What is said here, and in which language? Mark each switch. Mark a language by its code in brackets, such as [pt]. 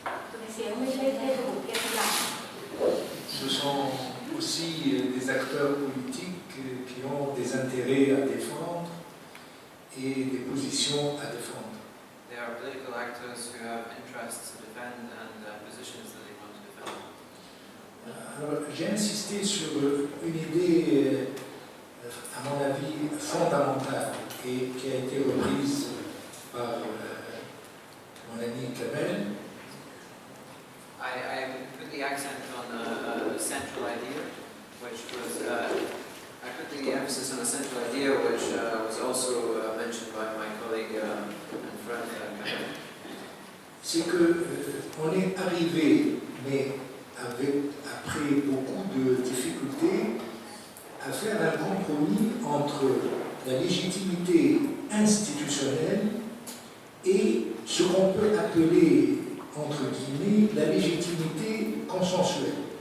[th] ตุนิเซียไม่ใช่เทพบุตรเทพธิดา [fr] Ce sont aussi des acteurs politiques qui ont des intérêts à défendre et des positions à défendre. [en] They are political actors who have interests to defend and positions that they want to defend. [fr] Alors, j'ai insisté sur une idée, à mon avis, fondamentale et qui a été reprise par mon ami Kamel. [en] I put the accent on a central idea, which was I put the emphasis on a central idea, which was also mentioned by my colleague and friend Kamel. [fr] C'est que on est arrivé, mais après beaucoup de difficultés, à faire un compromis entre la légitimité institutionnelle et ce qu'on peut appeler, entre guillemets, la légitimité consensuelle.